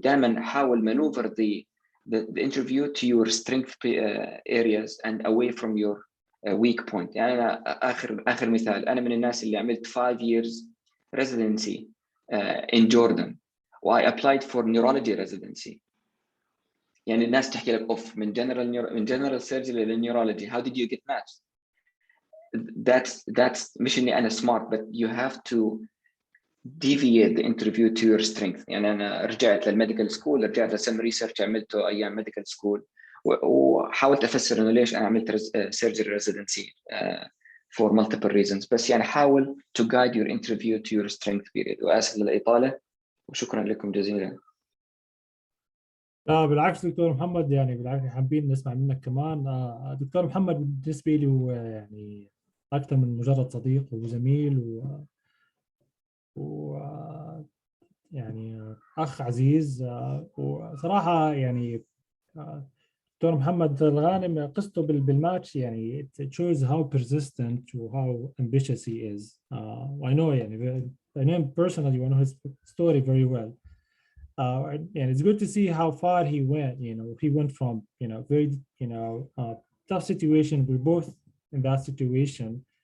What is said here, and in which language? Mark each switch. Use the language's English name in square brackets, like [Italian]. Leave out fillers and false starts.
[Arabic] دائما حاول [English] maneuver the interview to your strength areas and away from your weak point. [Arabic] يعني أنا آخر مثال، أنا من الناس اللي عملت [English] 5 years residency in Jordan [Arabic] و [English] I applied for neurology residency. [Arabic] يعني الناس تحكي لك اوف من [English] general surgery [Arabic] للنيورولوجي. [English] How did you get matched? That's [Arabic] مش اني انا [English] smart, but you have to deviate the interview to your strength. [Arabic] يعني انا رجعت للميديكال سكول، رجعت لسم ريسيرش عملته ايام ميديكال سكول، وحاولت افسر انه ليش انا عملت [English] surgery residency for multiple reasons. [Arabic] بس يعني حاول [English] to guide your interview to your strength period. [Arabic] واسف للاطاله وشكرا لكم جزيلا. لا بالعكس دكتور محمد، يعني بالعكس حابين نسمع منك كمان. دكتور محمد بالنسبة لي هو يعني أكثر من مجرد صديق وزميل و يعني أخ عزيز. وصراحة يعني دكتور محمد الغانم قصته بالماتش يعني [English] it shows how persistent [Arabic] و [English] how ambitious he is. I know [Arabic] يعني [English] I know him personally, I know his story very well. And it's good to see how far he went. He went from very tough situation. We're both in that situation.